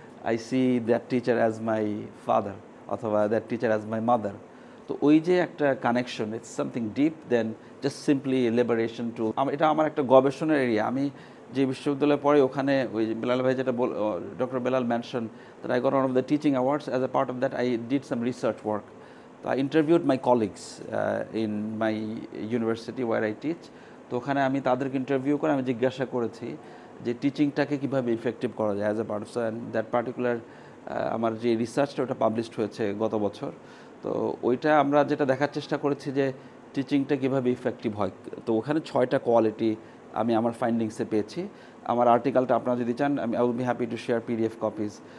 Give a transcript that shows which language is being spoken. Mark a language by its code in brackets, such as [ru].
[en] I see that teacher as my father অথবা that teacher as my mother. [bn] তো ওই যে একটা connection, [en] It's something deep than just simply liberation too. [bn] এটা আমার একটা গবেষণার এরিয়া। আমি যে বিশ্ববিদ্যালয়ে পড়ে, ওখানে ওই বেলাল ভাই যেটা doctor Belal mention [en] that I got one of the teaching awards. As a part of that, I did some research work. So I interviewed my colleagues in my university where I teach. [bn] তো ওখানে আমি তাদেরকে interview করে আমি জিজ্ঞাসা করেছি যে টিচিংটাকে কীভাবে ইফেক্টিভ করা যায় [en] as a part of, and that particular [bn] আমার যে রিসার্চটা, ওটা পাবলিশড হয়েছে গত বছর। তো ওইটা আমরা যেটা দেখার চেষ্টা করেছি যে টিচিংটা কীভাবে ইফেক্টিভ হয়। তো ওখানে 6টা কোয়ালিটি আমি আমার ফাইন্ডিংসে পেয়েছি। আমার আর্টিকেলটা আপনারা যদি চান, [en] I will be happy to share PDF copies.